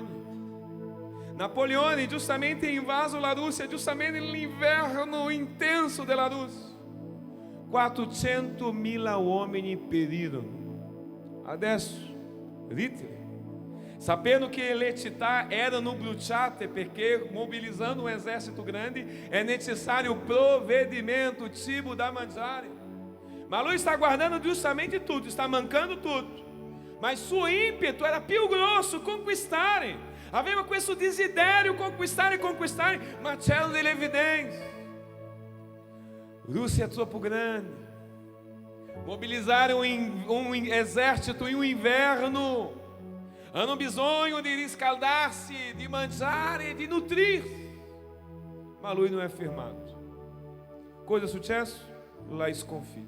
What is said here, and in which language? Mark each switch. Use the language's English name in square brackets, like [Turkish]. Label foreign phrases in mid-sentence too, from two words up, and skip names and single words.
[Italian] Napoleone giustamente ha invaso la Russia, giustamente nell'inverno intenso della Russia. 400.000 uomini perirono. Adesso Hitler, sapendo che le città erano bruciate, perché [Portuguese] mobilizando um exército grande é necessário [Italian] provvedimento, cibo da mangiare. [Portuguese] Mas lui está guardando justamente tudo, está mancando tudo. [Italian] Mas suo ímpeto era più grosso, conquistare. Aveva questo desiderio, conquistare, ma c'erano delle evidências. Rússia é troppo grande. [Portuguese] Mobilizare um exército em um inverno. [Italian] Hanno bisogno di riscaldarsi, di mangiare, di nutrir. Ma lui non è firmato. Cosa è successo? La sconfitta.